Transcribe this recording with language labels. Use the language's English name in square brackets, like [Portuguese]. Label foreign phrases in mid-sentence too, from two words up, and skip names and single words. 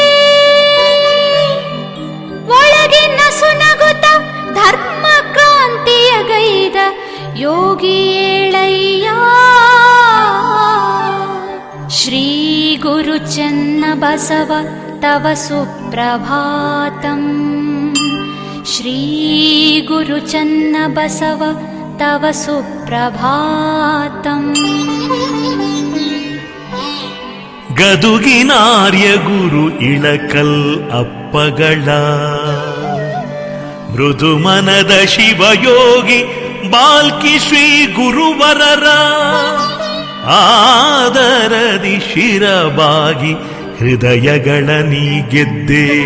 [Kannada] ಒಳಗೆ ನಸುನಗುತ್ತ ಧರ್ಮ ಕ್ರಾಂತಿಯ ಗೈದ ಯೋಗಿ ಏಳಯ್ಯ ಶ್ರೀ ಗುರು ಚನ್ನಬಸವ [Sanskrit] ತವ ಸುಪ್ರಭಾತಂ [Kannada] ಶ್ರೀ ಗುರು ಚನ್ನಬಸವ [Sanskrit] ತವ ಸುಪ್ರಭಾತಂ. [Kannada] ಗದುಗಿನಾರ್ಯ ಗುರು ಇಳಕಲ್ ಅಪ್ಪಗಳ ಮೃದು ಮನದ ಶಿವಯೋಗಿ ಬಾಲ್ಕಿ ಶ್ರೀ ಗುರುವರರ ಆದರದಿ ಶಿರಬಾಗಿ ಹೃದಯಗಳ ನೀ ಗೆದ್ದೆ.